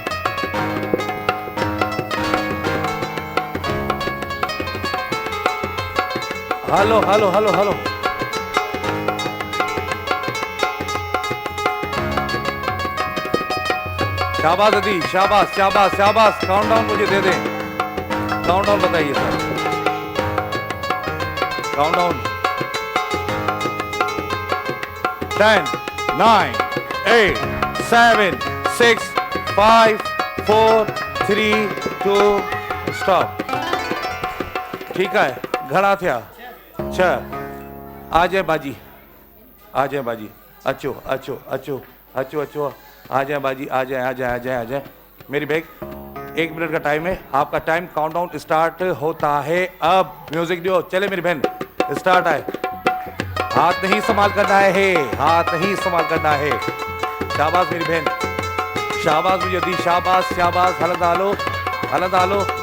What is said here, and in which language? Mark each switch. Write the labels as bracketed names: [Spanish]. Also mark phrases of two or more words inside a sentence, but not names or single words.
[Sindhi] हलो हलो हलो हलो [Urdu] شاباش ادی شاباش شاباش شاباش کاؤنٹ ڈاؤن مجھے دے دیں کاؤنٹ ڈاؤن بتائیے سر کاؤنٹ ڈاؤن 10 9 8 7 6 5 4 3 2 سٹاپ ٹھیک ہے [Sindhi] घणा थिया [Urdu] 6 آ جائے باجی [Sindhi] अचो अचो अचो अचो अचो [Urdu] آ جائے باجی آ جائے میری بیگ 1 منٹ کا ٹائم ہے آپ کا ٹائم کاؤنٹ ڈاؤن سٹارٹ ہوتا ہے اب میوزک دو چلے میری بہن سٹارٹ ہے ہاتھ نہیں استعمال کرنا ہے ہاتھ نہیں استعمال کرنا ہے شاباش میری بہن شاباش مجھے دی شاباش شاباش [Sindhi] हलंदा हलो